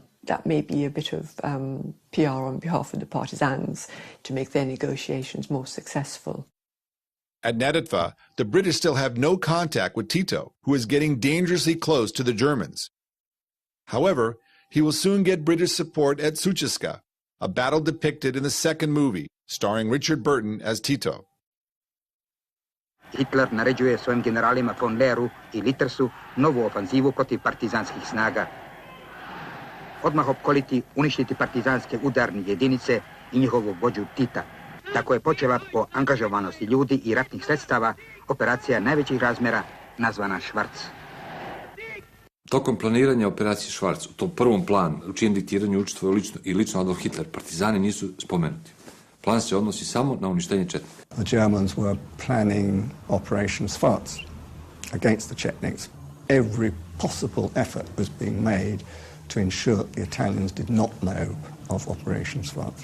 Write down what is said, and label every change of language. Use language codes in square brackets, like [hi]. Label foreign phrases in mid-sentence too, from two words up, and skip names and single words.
[en] That may be a bit of PR on behalf of the partisans to make their negotiations more successful. At Neretva, the British still have no contact with Tito, who is getting dangerously close to the Germans. However, he will soon get British support at Sučiska, a battle depicted in the second movie, starring Richard Burton as Tito. [sr] Hitler naređuje svojim generalima von Leeru I Littersu novu ofanzivu protiv partizanskih snaga. Odmah opkoliti, uništiti partizanske udarne jedinice I njihovog vođu Tita. Tako je počela po angažovanosti ljudi I ratnih sredstava operacija najvećih razmjera nazvana Švarc. Tokom planiranja operacije Švarc, u tom prvom planu, u čijem diktiranju učestvovao lično Adolf Hitler, partizani nisu spomenuti. Plan se odnosi samo na uništenje četnika. [en] The Germans were planning Operation Schwarz against the Chetniks. Every possible effort was being made to ensure the Italians did not know of Operation Schwarz.